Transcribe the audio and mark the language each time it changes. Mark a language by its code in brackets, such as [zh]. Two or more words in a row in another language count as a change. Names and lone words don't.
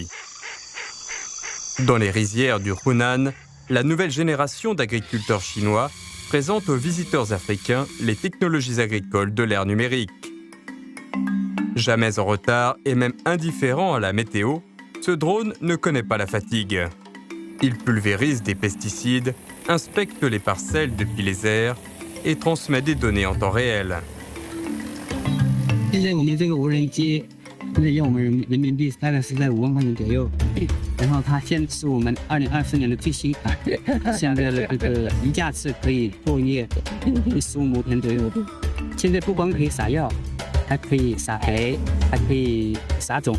[fr] Dans les rizières du Hunan, la nouvelle génération d'agriculteurs chinois présente aux visiteurs africains les technologies agricoles de l'ère numérique. Jamais en retard et même indifférent à la météo, ce drone ne connaît pas la fatigue. Il pulvérise des pesticides, inspecte les parcelles depuis les airs et transmet des données en temps réel. [zh] 现在我们这个无人机是用我们人民币大概是在5万块钱左右，然后它现在是我们2024年的最新款，现在的这个一架次可以作业15亩田左右。现在不光可以撒药，还可以撒肥，还可以撒种。